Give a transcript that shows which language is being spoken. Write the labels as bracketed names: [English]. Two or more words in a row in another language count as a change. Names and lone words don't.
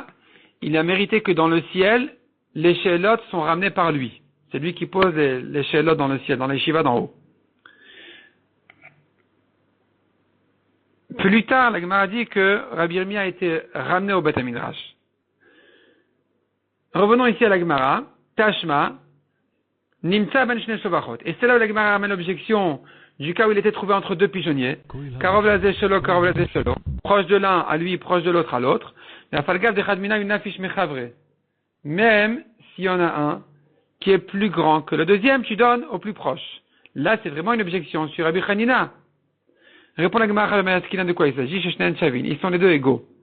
[French] Il a mérité que dans le ciel, les she'elot sont ramenés par lui. C'est lui qui pose les she'elot dans le ciel, dans la yeshiva d'en haut. Plus tard, la Gemara dit que Rabbi Yirmiyah a été ramené au Beth Midrash. Revenons ici à la Gemara. [Hebrew] Tashma. נמצא בין שני שובכות. [French] Et c'est là où la Gemara ramène l'objection du cas où il était trouvé entre deux pigeonniers. [Hebrew] קרוב לזה שלו קרוב לזה שלו. [French] Proche de l'un à lui, proche de l'autre à l'autre. Même s'il y en a un qui est plus grand que le deuxième, tu donnes au plus proche. Là, c'est vraiment une objection sur Rabbi Hanina. Répond la Gemara de quoi il s'agit? Ils sont les deux égaux.